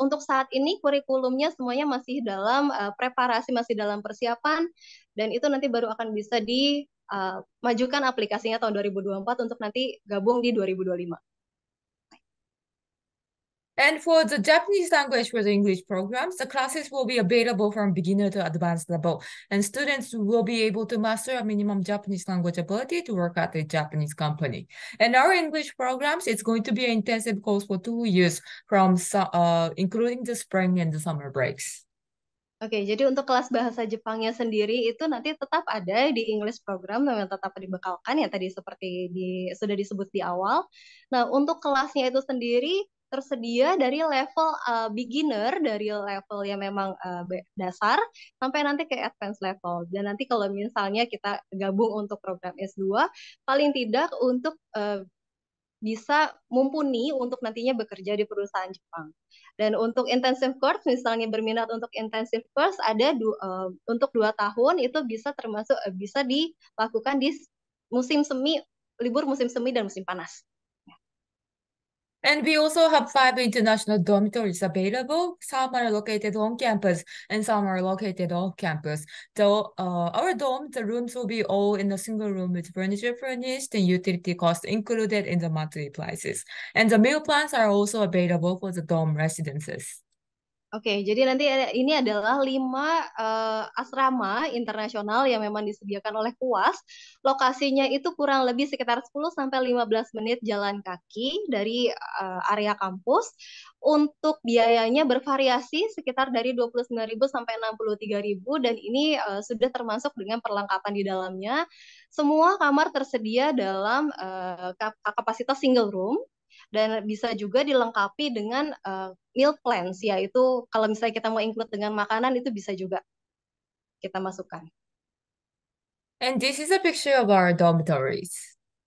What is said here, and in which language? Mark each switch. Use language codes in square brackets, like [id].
[id] Untuk saat ini kurikulumnya semuanya masih dalam preparasi, masih dalam persiapan, dan itu nanti baru akan bisa dimajukan aplikasinya tahun 2024 untuk nanti gabung di 2025. [en] And for the Japanese language for the English programs, the classes will be available from beginner to advanced level, and students will be able to master a minimum Japanese language ability to work at a Japanese company. And our English programs, it's going to be an intensive course for 2 years, including the spring and the summer breaks. [id] Oke, jadi untuk kelas bahasa Jepangnya sendiri itu nanti tetap ada di English program, memang tetap dibekalkan ya tadi seperti sudah disebut di awal. Nah, untuk kelasnya itu sendiri tersedia dari level beginner, dari level yang memang dasar sampai nanti ke advance level. Dan nanti kalau misalnya kita gabung untuk program S2, paling tidak untuk bisa mumpuni untuk nantinya bekerja di perusahaan Jepang. Dan untuk intensive course, misalnya berminat untuk intensive course ada untuk 2 tahun itu bisa dilakukan di libur musim semi dan musim panas. [en] And we also have 5 international dormitories available. Some are located on campus and some are located off campus. So our dorm, the rooms will be all in a single room with furniture furnished and utility costs included in the monthly prices. And the meal plans are also available for the dorm residences. [id] Oke, jadi nanti ini adalah 5 asrama internasional yang memang disediakan oleh KUAS. Lokasinya itu kurang lebih sekitar 10-15 menit jalan kaki dari area kampus. Untuk biayanya bervariasi sekitar dari 29.000 sampai 63.000 dan ini sudah termasuk dengan perlengkapan di dalamnya. Semua kamar tersedia dalam kapasitas single room. Dan bisa juga dilengkapi dengan meal plans, yaitu kalau misalnya kita mau include dengan makanan itu bisa juga kita masukkan. [en] And this is a picture of our dormitories.